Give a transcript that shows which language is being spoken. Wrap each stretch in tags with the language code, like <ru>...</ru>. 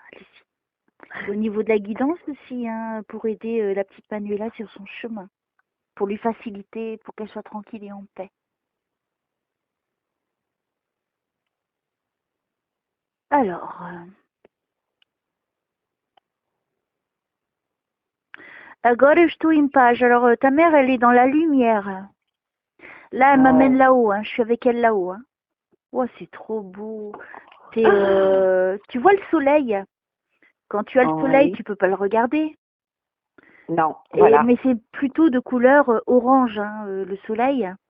<fr>Allez-y. Au niveau de la guidance aussi, hein, pour aider la petite Manuela sur son chemin. Pour lui faciliter, pour qu'elle soit tranquille et en paix.</fr> <pt>Alors, agora eu estou em paz.</pt> <fr>Alors, ta mère, elle est dans la lumière. Là, elle m'amène là-haut. Hein. Je suis avec elle là-haut. Hein. Oh, c'est trop beau. Tu vois le soleil? Quand tu as le soleil, tu peux pas le regarder. Non, voilà. Mais c'est plutôt de couleur orange, hein, le soleil.</fr>